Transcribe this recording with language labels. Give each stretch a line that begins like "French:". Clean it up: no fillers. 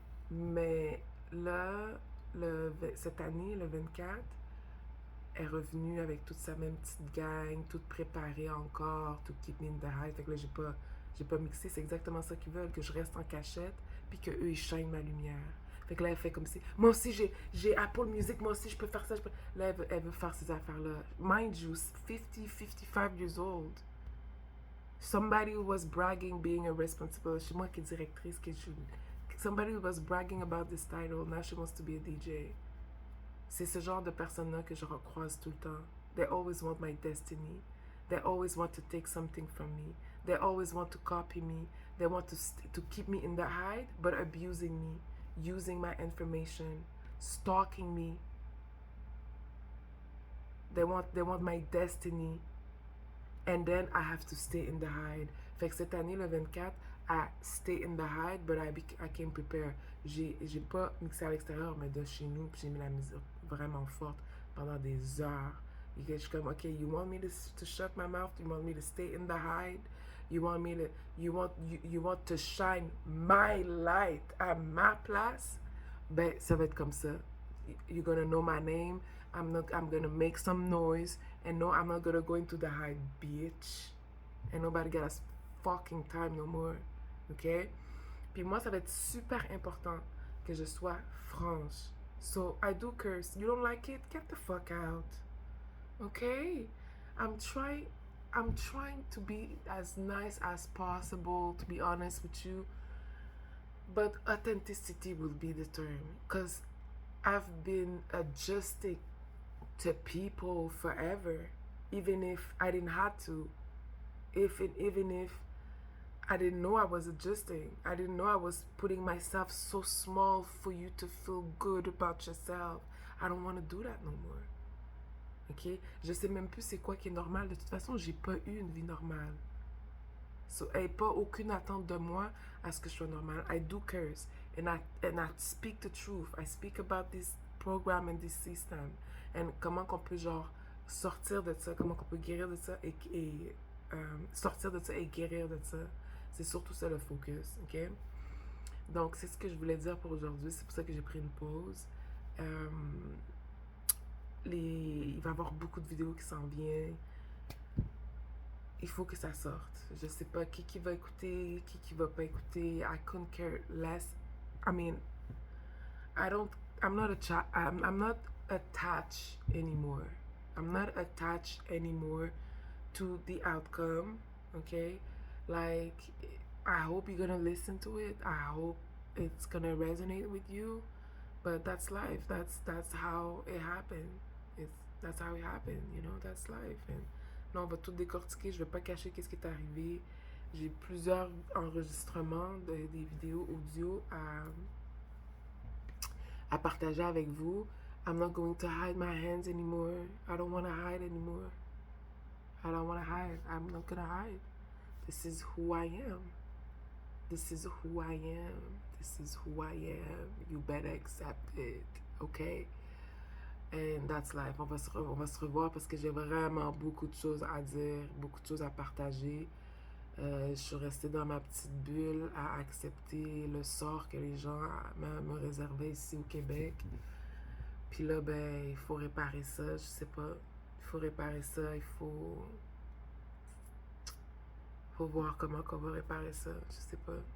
French: Mais là, cette année, le 24, elle est revenue avec toute sa même petite gang, toute préparée encore, tout
English: keep me in the high.
French: Fait que là, j'ai pas mixé. C'est exactement ça qu'ils veulent, que je reste en cachette, puis qu'eux, ils chaînent ma lumière. Fait que là, elle fait comme si, moi aussi, j'ai Apple Music, moi aussi, je peux faire ça. Là, elle veut faire ces affaires-là.
English: Mind you, 55 years old. Somebody who was bragging being a responsible,
French: c'est moi qui est directrice,
English: somebody who was bragging about this title, now she wants to be a DJ.
French: C'est ce genre de personnes-là que je recroise tout le temps.
English: They always want my destiny. They always want to take something from me. They always want to copy me. They want to keep me in the hide, but abusing me, using my information, stalking me. They want my destiny. And then I have to stay in the hide.
French: Fait que cette année, le 24,
English: I stay in the hide, but I came prepared.
French: J'ai pas mixé à l'extérieur, mais de chez nous, puis j'ai mis la musique vraiment forte pendant des heures. Et que je suis comme,
English: ok, you want me to shut my mouth? You want me to stay in the hide? You want me to, you want to shine my light
French: à ma place? Ben, ça va être comme ça.
English: You're gonna know my name. I'm gonna make some noise. And no, I'm not gonna go into the hide, bitch. And nobody got a fucking time no more. OK?
French: Puis moi, ça va être super important que je sois franche.
English: So, I do curse. You don't like it? Get the fuck out. Okay? I'm trying to be as nice as possible, to be honest with you. But authenticity will be the term. Because I've been adjusting to people forever, even if I didn't have to. Even if I didn't know I was adjusting. I didn't know I was putting myself so small for you to feel good about yourself. I don't want to do that no more. Ok?
French: Je sais même plus c'est quoi qui est normal. De toute façon, j'ai pas eu une vie normale. So, et pas aucune attente de moi à ce que je sois normal.
English: I do curse. And I speak the truth. I speak about this program and this system.
French: And comment qu'on peut genre sortir de ça. Comment qu'on peut guérir de ça et sortir de ça et guérir de ça. C'est surtout ça le focus, ok? Donc, c'est ce que je voulais dire pour aujourd'hui. C'est pour ça que j'ai pris une pause. Il va y avoir beaucoup de vidéos qui s'en viennent. Il faut que ça sorte. Je sais pas qui va écouter, qui va pas écouter.
English: I couldn't care less. I mean, I'm not attached anymore. I'm not attached anymore to the outcome, okay? Like, I hope you're gonna listen to it. I hope it's gonna resonate with you. But that's life. That's how it happened. That's how it happened, you know, that's life.
French: And là, on va tout décortiquer. Je vais pas cacher qu'est-ce qui est arrivé. J'ai plusieurs enregistrements des vidéos audio à partager avec vous.
English: I'm not going to hide my hands anymore. I don't want to hide anymore. I don't want to hide. I'm not gonna hide. This is who I am. This is who I am. This is who I am. You better accept it, okay? And that's life.
French: On va se revoir parce que j'ai vraiment beaucoup de choses à dire, beaucoup de choses à partager. Je suis restée dans ma petite bulle à accepter le sort que les gens me réservaient ici au Québec. Puis là, ben, il faut réparer ça, je sais pas. Il faut réparer ça, faut voir comment qu'on va réparer ça, je sais pas.